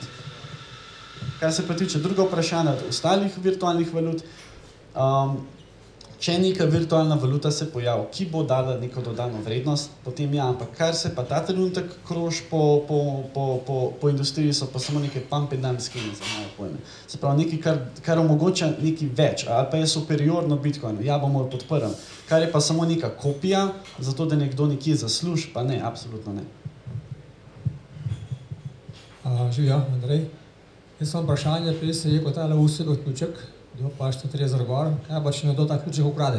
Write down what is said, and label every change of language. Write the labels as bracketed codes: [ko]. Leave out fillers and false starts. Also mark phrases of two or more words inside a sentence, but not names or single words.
[sl] Kar se pa tiče druga vprašanja od ostalih virtualnih valut, če neka virtualna valuta se pojavi, ki bo dala neko dodano vrednost, potem ja, ampak kar se pa ta trenutek kroži po industriji, so pa samo neke [en] pump and dump scheme, [sl] za moje pojme. Se pravi, nekaj, kar omogoča nekaj več, ali pa je superiorno Bitcoinu, ja, bomo jo podprli. Kar je pa samo neka kopija, zato da nekdo nekje zasluži, pa ne, absolutno ne. Živja, Andrej. Jaz sem vprašanje, prej se je kot tale usegel ključek, jo pa 130 gor, kaj pa če nekdo ta ključek ukrade?